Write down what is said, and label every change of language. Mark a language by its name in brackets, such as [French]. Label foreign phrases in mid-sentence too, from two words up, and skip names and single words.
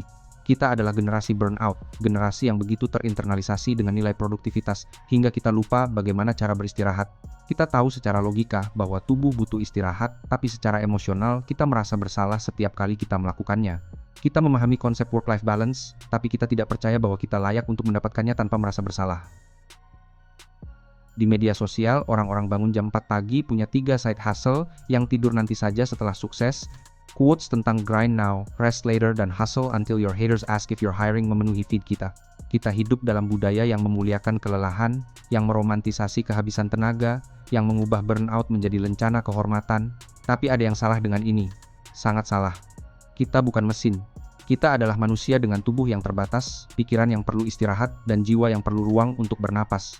[Indonesian] Kita adalah generasi burnout, generasi yang begitu terinternalisasi dengan nilai produktivitas, hingga kita lupa bagaimana cara beristirahat. Kita tahu secara logika bahwa tubuh butuh istirahat, tapi secara emosional kita merasa bersalah setiap kali kita melakukannya. Kita memahami konsep [English] work-life balance, [Indonesian] tapi kita tidak percaya bahwa kita layak untuk mendapatkannya tanpa merasa bersalah. Di media sosial, orang-orang bangun jam 4 pagi punya 3 [English] side hustle [Indonesian] yang tidur nanti saja setelah sukses. Quotes tentang [English] grind now, rest later, [Indonesian] dan [English] hustle until your haters ask if you're hiring [Indonesian] memenuhi feed kita. Kita hidup dalam budaya yang memuliakan kelelahan, yang meromantisasi kehabisan tenaga, yang mengubah burnout menjadi lencana kehormatan. Tapi ada yang salah dengan ini. Sangat salah. Kita bukan mesin. Kita adalah manusia dengan tubuh yang terbatas, pikiran yang perlu istirahat, dan jiwa yang perlu ruang untuk bernapas.